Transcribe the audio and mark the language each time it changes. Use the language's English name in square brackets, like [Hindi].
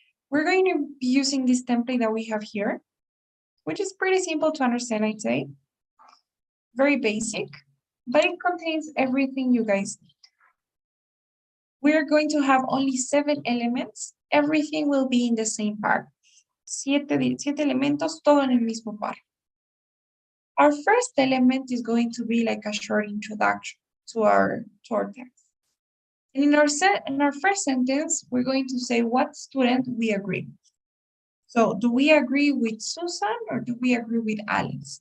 [English] We're going to be using this template that we have here, which is pretty simple to understand, I'd say. Very basic, but it contains everything you guys need. We're going to have only 7 elements. Everything will be in the same part. [Spanish] Siete elementos, todo en el mismo par. [English] Our first element is going to be like a short introduction to our text. And in our first sentence, we're going to say what student we agree with. So do we agree with Susan or do we agree with Alex?